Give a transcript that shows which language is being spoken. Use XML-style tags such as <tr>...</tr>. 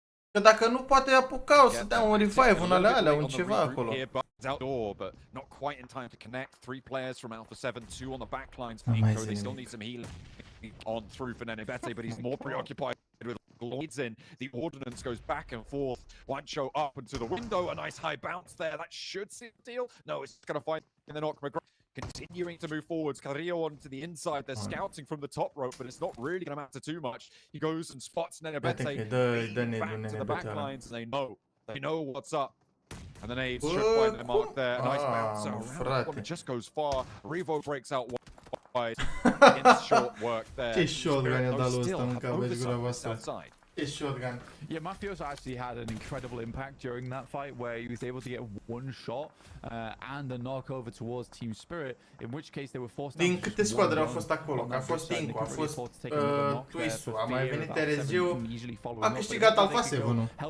<ro>Că dacă nu, poate apucau să dea un revive în alea, un ceva acolo.</ro> <en>Outdoor, but not quite in time to connect. 3 players from Alpha 7, 2 on the back lines for PMCO. They still need some healing on through for Nenebete, but he's more preoccupied with leads in. The ordnance goes back and forth. One show up into the window, a nice high bounce there. That should seal the deal. No, it's going to find the knock. Continuing to move forwards. Carrillo onto the inside. They're scouting from the top rope, but it's not really going to matter too much. He goes and spots Nenebete. Back to the back lines, and they know what's up. And the nades should find their mark there. Nice bounce around. It just goes far. Revo breaks out wide. In short work there.</en> <ro>Ce shotgun i-a dat lui ăsta, mânca, vezi gura voastră. Ce shotgun.</ro> <en>Yeah, Mafioso actually had an incredible impact during that fight where he was able to get one shot and a knock over towards Team Spirit, in which case they were forced.</en> <ro>Din câte squadre au fost acolo? Că a fost Inco, a fost Twistu, a mai venit RSG-ul, a câștigat Alpha 7-ul.</ro>